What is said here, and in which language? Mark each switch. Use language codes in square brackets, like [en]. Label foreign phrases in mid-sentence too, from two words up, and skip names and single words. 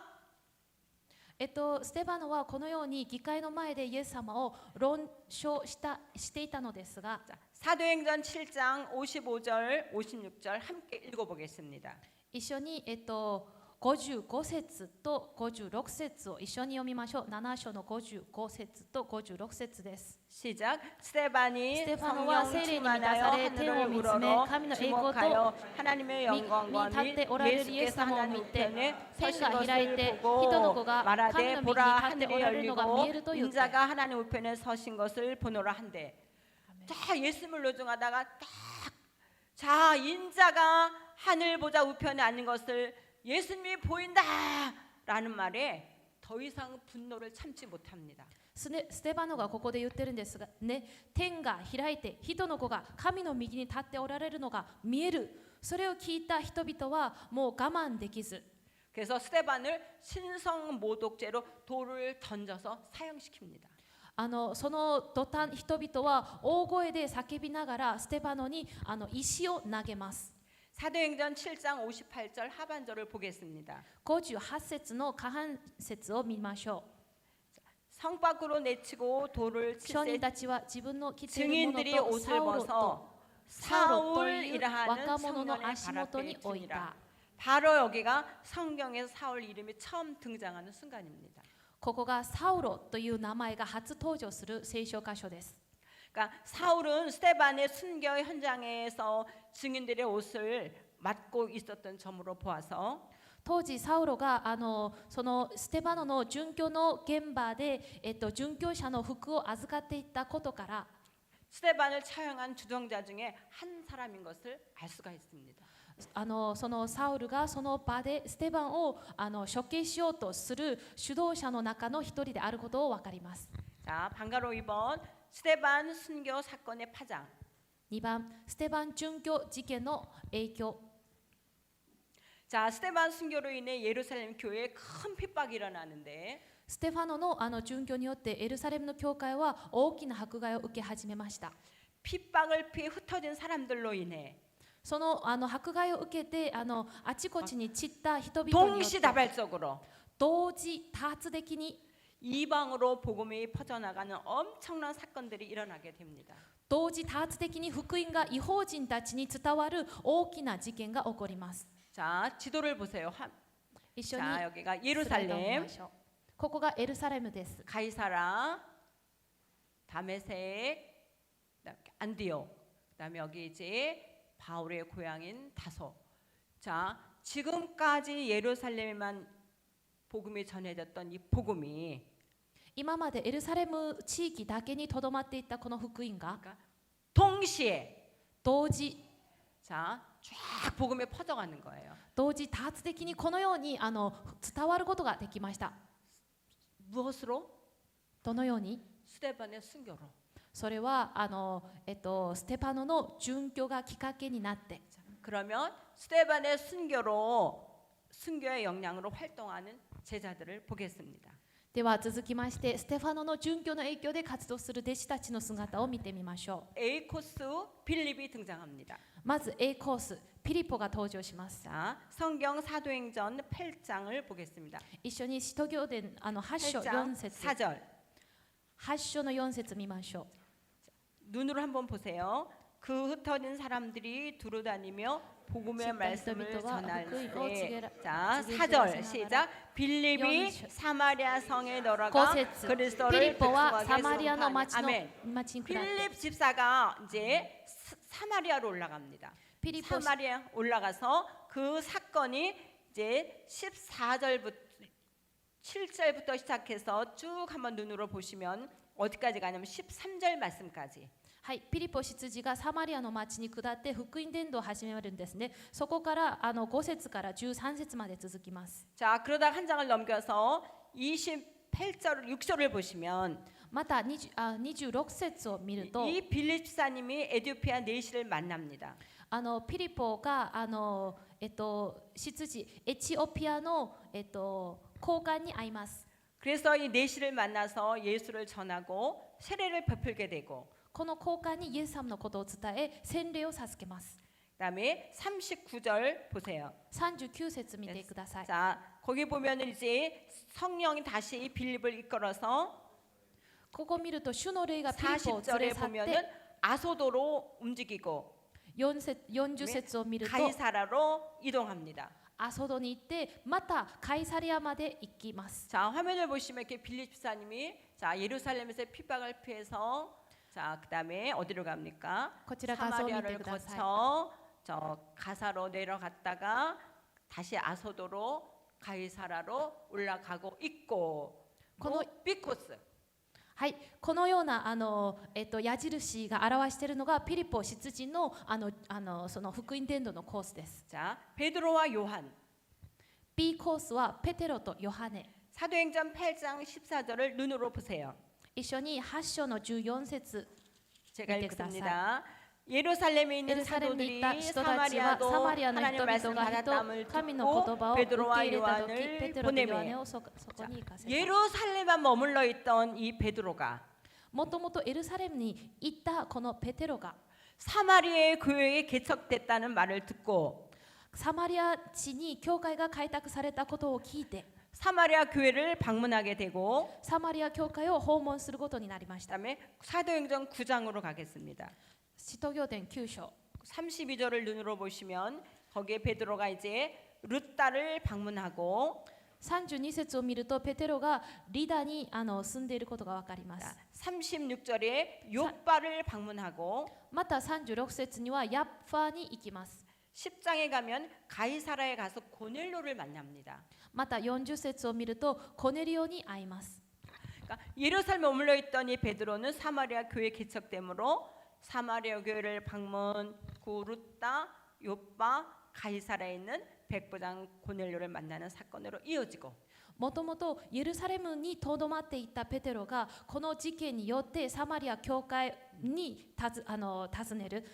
[ja] ステパノはこのように議会の前でイエス様を論証していたのですが、 [ko] 사도행전 7장 55절, 56절 함께 읽어보겠습니다. [ja] 一緒に55節と56節を一緒に読みましょう。7章の55節と56節です。 [ko] 시작. 스데반이 스데바노와 성령 세례에 충만하여 [ja] 満たされ天を [ko] 하늘을 [ja] 見つめ [ko] 우러러 [ja] 神の栄光と [ko] 주목하여 하나님의 영광과 [ja] に立っておられるイエス [ko] 예수께서 [ja] 様を [ko] 하나님 [ja] 見て [ko] 우편에 [ja] 天 [ko] 서신 [ja] が開い [ko] 것을 [ja] て人の [ko] 보고 [ja] 子が神 [ko] 말하되 [ja] の右に [ko] 보라 [ja] 立ってお [ko] 하늘이 [ja] られるのが見 [ko] 열리고 [ja] えると言って [ko] 인자가 하나님 우편에 서신 것을 보노라 한대. 자, 예수님을 노중하다가 자, 인자가 하늘 보좌 우편에 앉는 것을 예수님이 보인다라는 말에 더 이상 분노를 참지 못합니다. [ja] ステバノがここで言ってるんですがね、天が開いて人の子が神の右に立っておられるのが見える。それを聞いた人々はもう我慢できず、 [ko] 그래서 스데반을 신성 모독죄로 돌을 던져서 사형시킵니다. [ja] その途端人々は大声で叫びながらステバノに石を投げます。 [ko] 사도행전 7장 58절 하반절을 보겠습니다. [ja] 58 節の下半節を見ましょう。 [ko] 성 밖으로 내치고 돌을 [ja] 証 [ko] 칠 [ja] 人 [ko] 때 [ja] たちは自分の着ているもの [ko] 증인들이 [ja] と [ko] 옷을 [ja] サウロと [ko] 벗어 [ja] サウロという [ko] 사울이라 하는 [ja] 若者の [ko] 청년의 [ja] 足 [ko] 발 [ja] 元 [ko] 앞에 [ja] に置い [ko] 두니라. [ja] た。 [ko] 바로 여기가 성경에서 사울 이름이 처음 등장하는 순간입니다. [ja] ここがサウロという名前が初登場する聖書箇所です。 [ko] 그러니까 사울은 스데반의 순교 현장에서 증인들의 옷을 맡고 있었던 점으로 보아서 [ja] 当時サウロがそのステバノの殉教の現場で、殉教者の服を預かっていったことから [ko] 스데반을 처형한 주동자 중에 한 사람인 것을 알 수가 있습니다. [ja] そのサウルがその場でステバンを処刑しようとする主導者の中の一人であることを分かります。 [ko] 자, 방가로 2번 스데반 순교 사건의 파장. [ja] 2 番、ステバン殉教事件の影響。 [ko] 자, 스데반 순교로 인해 예루살렘 교회에 큰 핍박이 일어나는데 [ja] ステファノの殉教によってエルサレムの教会は大きな迫害を受け始めました。 [ko] 핍박을 피해 흩어진 사람들로 인해 [ja] その迫害を受けてあちこちに散った人々によって [ko] 동시다발적으로 [ja] 同時多発的に [ko] 이방으로 복음이 퍼져나가는 엄청난 사건들이 일어나게 됩니다. [ja] 同時多発的に福音が異邦人たちに伝わる大きな事件が起こります。 [ko] 자, 지도를 보세요. [ja] 一緒に [ko] 자, 여기가 [ja] スライドを見 [ko] 예루살렘, [ja] ましょう。ここがエルサレムです。 [ko] 가이사라, 다메섹, 그다음에 안디옥, 그다음에 여기 이제 바울의 고향인 다소. 자, 지금까지 예루살렘에만 복음이 전해졌던 이 복음이 [ja] 今までエルサレム地域だけにとどまっていたこの福音が [ko] 동시에 [ja] 同時 [ko] 자, 쫙 복음이 퍼져가는 거예요. [ja] 同時多発的にこのように伝わることができました。 [ko] 무엇으로? [ja] どのように？ [ko] 스데반의 순교로. [ja] それはステパノの殉教がきっかけになって、 [ko] 그러면 스데반의 순교의 역량으로 활동하는 제자들을 보겠습니다. [ja] では続きましてステファノの殉教の影響で活動する弟子たちの姿を見てみましょう。 [ko] A 코스 빌립이 등장합니다. [ja] まず A コースピリポが登場します。 [ko] 자, 성경 사도행전 8장을 보겠습니다. [ja] 一緒に使徒行伝8章 [ko] 8장 [ja] 4節 [ko] 4절 [ja] 8章の4節見ましょう。 [ko] 눈으로 한번 보세요. 그 흩어진 사람들이 두루다니며 복음의 말씀을 전할 때, 자, 4절 시작. 빌립이 사마리아 성에 [ja] 5 [ko] 들어가 [ja] 節 [ko] 그리스도를 [ja] ピリポはサ [ko] 백성에게 [ja] マリアの町 [ko] 선포하니. [ja] の [ko] 아멘. [ja] 町に下って [ko] 빌립 집사가 이제 사마리아로 올라갑니다. [ja] ピリポ [ko] 사마리아 올라가서 그 사건이 이제 14절부터 7절부터 시작해서 쭉 한번 눈으로 보시면 어디까지 가냐면 13절 말씀까지. [ja] はい、ピリポ執事がサマリアの町に下って福音伝道を始めるんですね。そこから5節から13節まで続きます。 [ko] 자, 그러다 한 장을 넘겨서 28절 6절을 보시면 [ja] また26節を見ると [ko] 이 빌립 집사님이 에티오피아 내시를 만납니다. [ja] ピリポが執事エチオピアの高官に会います。 [ko] 그래서 이 내시를 만나서 예수를 전하고 세례를 베풀게 되고 [ja] この高官にイエス様のことを伝え洗礼を授けます。 [ko] 그다음에 39절 보세요. [ja] 39 節見てください。 [ko] 자, 거기 보면은 이제 성령이 다시 빌립을 이끌어서 [ja] ここ見ると主の霊がピリポを連れ [ko] 40절에 [ja] 去って [ko] 보면은 아소도로 움직이고 [ja] 40 節を見ると [ko] 가이사라로 이동합니다. [ja] アソドに行ってまたカイサリアまで行きます。 [ko] 자, 화면을 보시면 이렇게 빌립 집사님이 자, 예루살렘에서 핍박을 피해서 자, 그다음에 어디로 갑니까? [ja] こちら画像を見て [ko] 사마리아를 [ja] ください。 [ko] 거쳐 저 가사로 내려갔다가 다시 아소도로 가이사라로 올라가고 있고 거노- 비코스 [ja] はい、このような矢印が表しているのがピリポ執事のその福音伝道のコースです。 [ko] 자, 베드로와 요한 [ja] B コースはペテロとヨハネ。 [ko] 사도행전 8장 14절을 눈으로 보세요. [ja] 一緒に8章の14節 [ko] 제가 밑에 읽습니다. 예루살렘에 [ja] エ [ko] 있는 [ja] ルサレムに [ko] 사도들이 [ja] いた人たちは [ko] 사마리아도 [ja] サマリアの人 [ko] 하나님 [ja] 々 [ko] 말씀 [ja] が [ko] 받았다함을 [ja] 人神の言 [ko] 듣고 [ja] 葉を受け [ko] 베드로와 [ja] 入れた時 [ko] 요한을 [ja] ペテロとヨハネ [ko] 보내매 [ja] をそこに行かせた。 [ko] 예루살렘에 머물러 있던 이 베드로가 [ja] もともとエルサレムに行ったこのペテロが [ko] 사마리아의 교회에 개척됐다는 말을 듣고 [ja] サマリア地に教会が開拓されたことを聞いて [ko] 사마리아 교회를 방문하게 되고 [ja] サマリア教会を訪問することになりました。 [ko] 그다음에 사도행전 9장으로 가겠습니다. [ja] 使徒行伝9章 [ko] 32절을 눈으로 보시면 거기에 베드로가 이제 룻다를 방문하고 [ja] 32 節を見るとペテロがリダに住んでいることがわかります。 [ko] 36절에 요바를 방문하고 [ja] また36節にはヤッファに行きます。 [ko] 10장에 가면 가이사라에 가서 고넬료를 만납니다. [ja] また40節を見るとコネリオに会います。 [ko] 그러니까 예루살렘에 머물러 있던 이 베드로는 사마리아 교회 개척됨으로 사마리아 교회를 방문, 구르다, 요바, 가이사라에 있는 백부장 고넬료를 만나는 사건으로 이어지고 [ja] もともとエルサレムにとどまっていたペテロがこの事件によってサマリア教会に訪ねる。